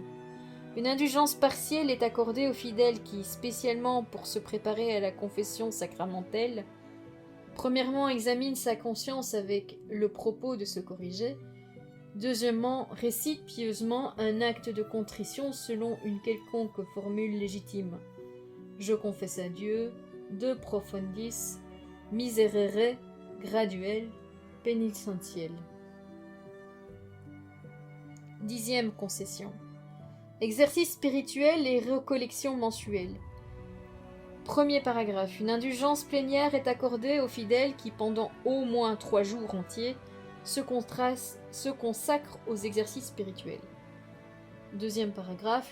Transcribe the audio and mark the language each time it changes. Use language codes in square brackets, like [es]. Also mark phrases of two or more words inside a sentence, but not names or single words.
[fr] Une indulgence partielle est accordée aux fidèles qui, spécialement pour se préparer à la confession sacramentelle, premièrement examinent sa conscience avec le propos de se corriger, deuxièmement récitent pieusement un acte de contrition selon une quelconque formule légitime. Je confesse à Dieu, [la] de profundis, [fr] miserere, graduel, pénitentiel. 10e concession. Exercice spirituel et recollection mensuelle. Premier paragraphe. Une indulgence plénière est accordée aux fidèles qui, pendant au moins 3 jours entiers, se consacrent aux exercices spirituels. Deuxième paragraphe.